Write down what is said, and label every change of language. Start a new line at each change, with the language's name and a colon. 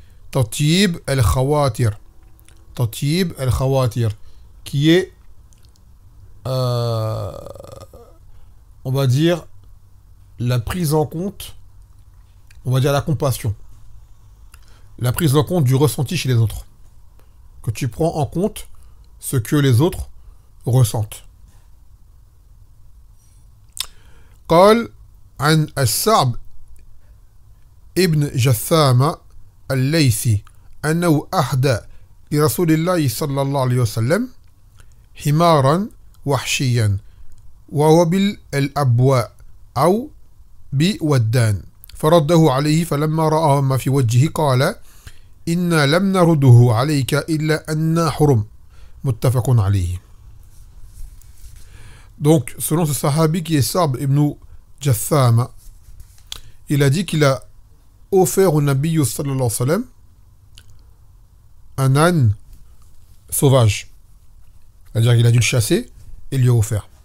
French: Tatyib al-Khawatir. Tatyib al-Khawatir qui est on va dire la prise en compte, on va dire la compassion, la prise en compte du ressenti chez les autres, que tu prends en compte ce que les autres ressentent.
Arabic: قال عن السعب ابن جثامة الليثي أنه أهدى لرسول الله صلى الله عليه وسلم حمارا وحشيا وهو بالأبواء أو بودان فرده عليه فلما رأى ما في وجهه قال إنا لم نرده عليك إلا أن حرم متفق عليه.
French: Donc, selon ce sahabi qui est Sa'b ibn Jathama, il a dit qu'il a offert au Nabi sallallahu alayhi wa sallam un âne sauvage. C'est-à-dire qu'il a dû le chasser et lui a offert.